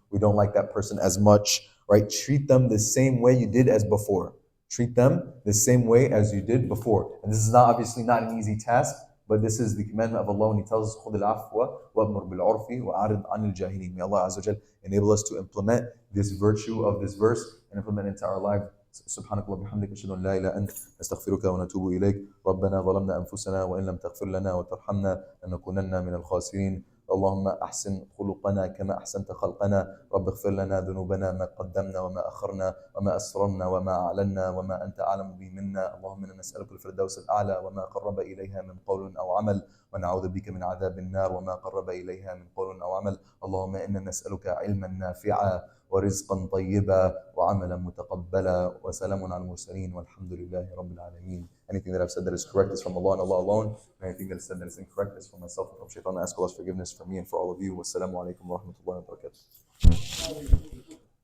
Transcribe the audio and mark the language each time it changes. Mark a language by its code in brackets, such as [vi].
[en] We don't like that person as much, right? Treat them the same way you did as before. Treat them the same way as you did before. And this is obviously not an easy task, but this is the commandment of Allah when He tells us, [ar] خُذِ الْعَفْوَ وَأْمُرْ بِالْعُرْفِ وَأَعْرِضْ عَنِ الْجَاهِلِينَ. [en] May Allah Azza wa Jal enable us to implement this virtue of this verse and implement it into our life. [ar] سبحانك اللهم وبحمدك أشهد أن لا إله إلا أنت نستغفرك ونتوب إليك ربنا ظلمنا أنفسنا وإن لم تغفر لنا وترحمنا لنكونن من الخاسرين اللهم أحسن خلقنا كما أحسنت خلقنا رب اغفر لنا ذنوبنا ما قدمنا وما أخرنا وما أسررنا وما أعلنا وما أنت أعلم به منا اللهم إنا نسألك الفردوس الأعلى وما قرب إليها من قول أو عمل ونعوذ بك من عذاب النار وما قرب إليها من قول أو عمل اللهم إنا نسألك علما نافعا ورزقا طيبا وعملا متقبلا وسلام على المرسلين والحمد لله رب العالمين. [en] Anything that I've said that is correct is from Allah and Allah alone. And anything that is said that is incorrect is from myself and from Shaitan. I ask Allah's forgiveness for me and for all of you. Wassalamu alaikum wa rahmatullahi wa barakatuh.